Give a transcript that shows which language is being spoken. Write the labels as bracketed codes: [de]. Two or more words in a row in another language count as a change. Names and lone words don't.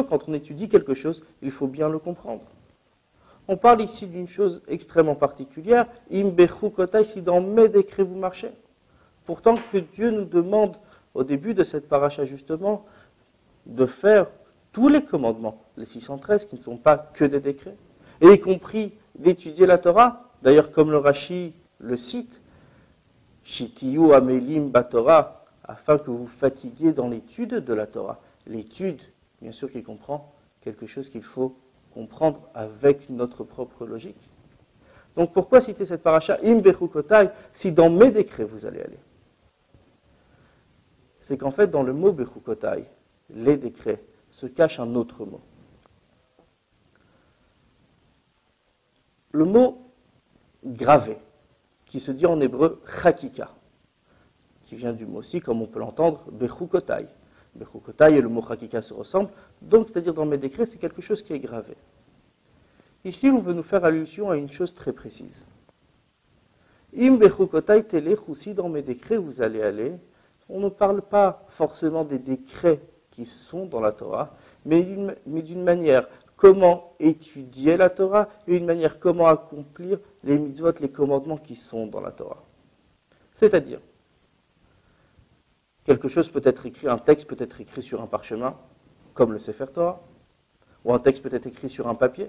[fr] Quand on étudie quelque chose, il faut bien le comprendre. On parle ici d'une chose extrêmement particulière, [he] אם בחוקותי, [fr] si dans mes décrets vous marchez. Pourtant que Dieu nous demande au début de cette paracha justement de faire tous les commandements, les 613 qui ne sont pas que des décrets, et y compris d'étudier la Torah, d'ailleurs comme le Rashi le cite, [he] שתהיו עמלים בתורה, [fr] afin que vous fatiguiez dans l'étude de la Torah. L'étude, bien sûr, qui comprend quelque chose qu'il faut comprendre avec notre propre logique. Donc pourquoi citer cette paracha [he] אם בחוקותי, [fr] si dans mes décrets vous allez aller? C'est qu'en fait, dans le mot Bechukotai, les décrets, se cache un autre mot. Le mot gravé, qui se dit en hébreu chakika, qui vient du mot aussi, comme on peut l'entendre, Bechukotai. Bechukotai et le mot chakika se ressemblent, donc c'est-à-dire dans mes décrets, c'est quelque chose qui est gravé. Ici, on veut nous faire allusion à une chose très précise. [he] אם בחוקותי תלכו, [fr] si dans mes décrets vous allez aller, on ne parle pas forcément des décrets qui sont dans la Torah, mais d'une manière comment étudier la Torah et une manière comment accomplir les mitzvot, les commandements qui sont dans la Torah. C'est-à-dire, quelque chose peut être écrit, un texte peut être écrit sur un parchemin, comme le [he] ספר תורה, [fr] ou un texte peut être écrit sur un papier.